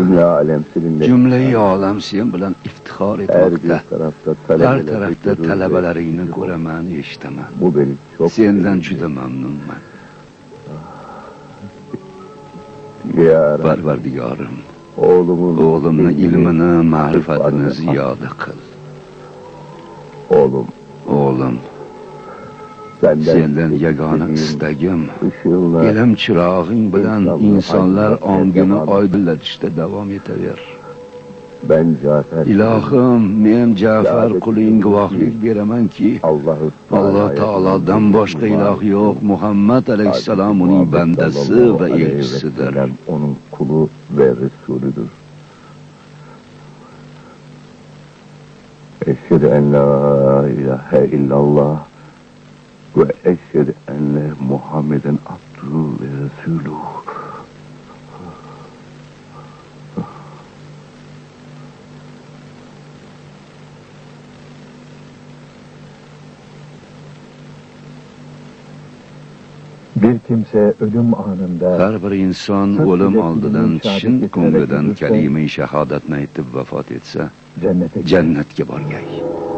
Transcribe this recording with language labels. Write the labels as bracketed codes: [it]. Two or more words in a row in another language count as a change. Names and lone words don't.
[tr] Dünya alem seninle. [uz] Jumlai olam sen bilan iftixor etmoqda. Har tarafda talabalaringni ko'raman, eshitaman. [tr] Bu beni çok [uz] Sendan juda mamnunman. Ya Parvardigorim, [tr] oğlumun [uz] o'g'limni ilmini, ma'rifatini ziyoda qil. O'g'lim, sendan yagona istagim ilm chirog'ing bilan insonlar ongini oydinlatishda davom etaver. [tr] Ben Cafer. [uz] Ilohim, men Ja'far quling guvohlik beramanki, Alloh taolodan boshqa iloh yo'q. Muhammad alayhissalom uning bandasi va elchisidir. [tr] Onun kulu ve Resulüdür. [ar] أشهد أن لا إله إلا الله وأشهد أن محمدا عبده ورسوله. [tr] Bir kimse ölüm anında [uz] Har bir inson o'lim oldidan chin ko'nglidan kalima-i shahodatni aytib vafot etsa, [tr] cennete [uz] jannatga borgay.